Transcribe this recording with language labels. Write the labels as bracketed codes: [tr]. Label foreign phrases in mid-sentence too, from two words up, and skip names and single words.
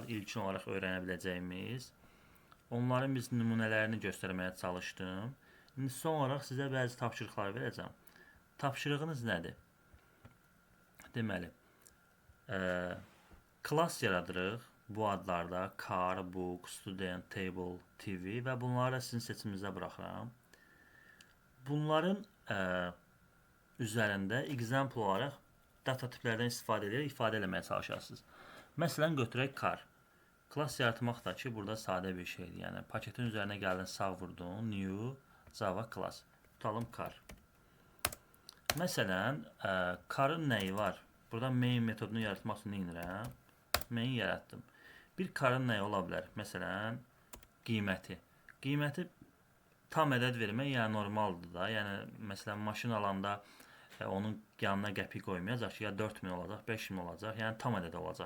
[az] İlkin olaraq öyrənə biləcəyimiz. Onların biz nümunələrini göstərməyə çalışdım. İndi son olaraq sizə bəzi tapşırıqlar verəcəm. Tapşırığınız nədir? Deməli, class yaradırıq. Bu adlarda [en] car, book, student, table, TV [az] və bunları da sizin seçiminizə buraxıram. Bunların üzərində example olaraq data tiplərdən istifadə edərək ifadə eləməyə çalışarsınız. Məsələn, götürək car. Class yaratmaq da ki, burada sadə bir şeydir. Yəni, paketin üzərinə gəlin, sağ vurdun, [en] new, Java class. [az] Tutalım car. Məsələn, car'ın nəyi var? Burada main metodunu yaratmaq üçün nə edirəm? Main yaratdım. Bir car'ın nəyi ola bilər? Məsələn, qiyməti. Qiyməti tam ədəd vermək yəni normaldır da. Yəni məsələn maşın alanda onun yanına qəpik qoymayacaq ki, ya 4000 olacaq, 5000 olacaq, yəni tam ədəd olacaq.